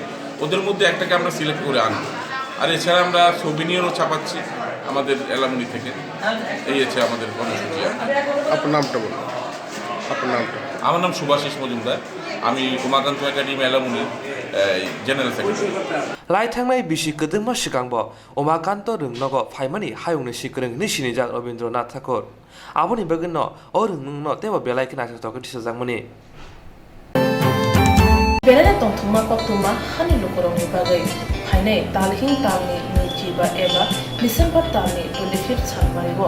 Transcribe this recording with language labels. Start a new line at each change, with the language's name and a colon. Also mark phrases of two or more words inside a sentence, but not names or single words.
Bangla: ওদের মধ্যে একটাকে আমরা সিলেক্ট করে আনবো। আর এছাড়া আমরা সোভিনিয়রও ছাপাচ্ছি আমাদের এলামুনি থেকে। এই হচ্ছে আমাদের কর্মসূচি। আপনার নামটা বলুন। আপনার নামটা? আমার নাম সুভাষিস মজুমদার, আমি উমাকান্ত একাডেমি এলামুনি জেনারেল সেক্রেটারি।
Kok Borok: लाइथांनाय बिसि गोदोमा सिगांबो उमाकान्त रुंनगो फाइमानि हायुंनि सिकरोंनि सिनिजाक रबीन्द्रनाथ ठाकुर आबोनि बगनो ओ रुंनगनो तेबो बेलायखि नाथावखि थिसजांमनि बेलाय तंथुमा कक्तुमा हानि लुकरंनि बागै फाइनाय तालहिं तालनि नैजिबा एबा डिसेम्बर तालनि 25 सालमारिबो